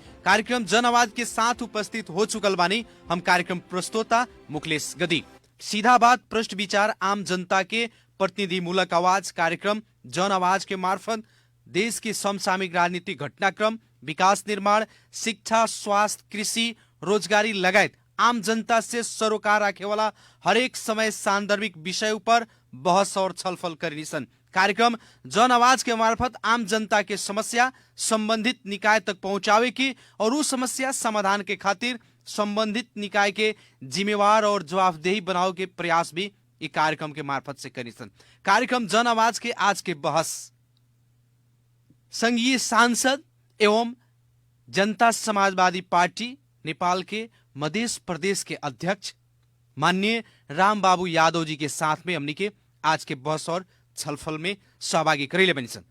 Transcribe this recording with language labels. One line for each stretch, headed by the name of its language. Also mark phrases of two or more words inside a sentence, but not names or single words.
Bhojpuri: कार्यक्रम जन आवाज के साथ उपस्थित हो चुकल बानी हम कार्यक्रम प्रस्तोता मुखलेश गदी। सीधा बात, प्रश्न विचार, आम जनता के प्रतिनिधि मूलक आवाज कार्यक्रम जन आवाज के मार्फत देश के समसामयिक राजनीतिक घटनाक्रम, विकास निर्माण, शिक्षा, स्वास्थ्य, कृषि, रोजगारी लगायत आम जनता से सरोकार राखे वाला हरेक समय सान्दर्भिक विषय पर बहस और छलफल करिनिसन। कार्यक्रम जन आवाज के मार्फत आम जनता के समस्या संबंधित निकाय तक पहुंचावे की और उस समस्या समाधान के खातिर संबंधित निकाय के जिम्मेवार और जवाबदेही बनाओ के प्रयास भी इस कार्यक्रम के मार्फत से करिनिसन। कार्यक्रम जन आवाज के आज के बहस संघीय सांसद एवं जनता समाजवादी पार्टी नेपाल के मध्य प्रदेश के अध्यक्ष माननीय राम बाबू यादव जी के साथ में हमनी के आज के बहस और छलफल में सहभागी करेले बनी सन।